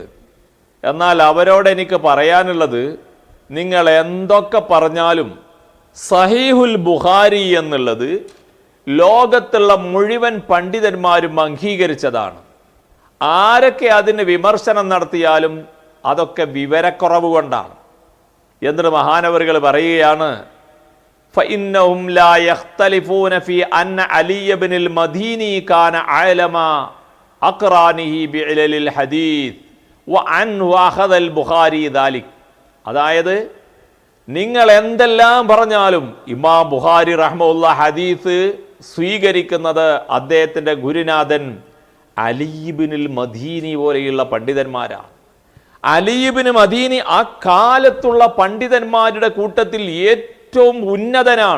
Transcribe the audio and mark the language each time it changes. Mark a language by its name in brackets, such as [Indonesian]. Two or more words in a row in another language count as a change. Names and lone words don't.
[Malayalam] എന്നാൽ അവരോട് എനിക്ക് പറയാനുള്ളത്, നിങ്ങൾ എന്തൊക്കെ പറഞ്ഞാലും സഹീഹുൽ ബുഖാരി എന്നുള്ളത് ലോകത്തുള്ള മുഴുവൻ പണ്ഡിതന്മാരും അംഗീകരിച്ചതാണ്. ആരൊക്കെ അതിന് വിമർശനം നടത്തിയാലും അതൊക്കെ വിവരക്കുറവ് കൊണ്ടാണ്. എന്നിട്ട് മഹാനവറുകൾ പറയുകയാണ്, [Arabic] فإنهم لا يختلفون في أن علي بن المديني كان عالم أقرانه بعلل الحديث وعنه أخذ البخاري ذلك. [Malayalam] അതായത് നിങ്ങൾ എന്തെല്ലാം പറഞ്ഞാലും ഇമാം ബുഖാരി റഹ്മത്തുള്ളാഹി ഹദീസ് സ്വീകരിക്കുന്നത് അദ്ദേഹത്തിൻ്റെ ഗുരുനാഥൻ അലി ഇബ്നുൽ മദീനി പോലെയുള്ള പണ്ഡിതന്മാരാണ്. അലി ഇബ്നു മദീനി ആ കാലത്തുള്ള പണ്ഡിതന്മാരുടെ കൂട്ടത്തിൽ ഏറ്റവും ഉന്നതനാണ്.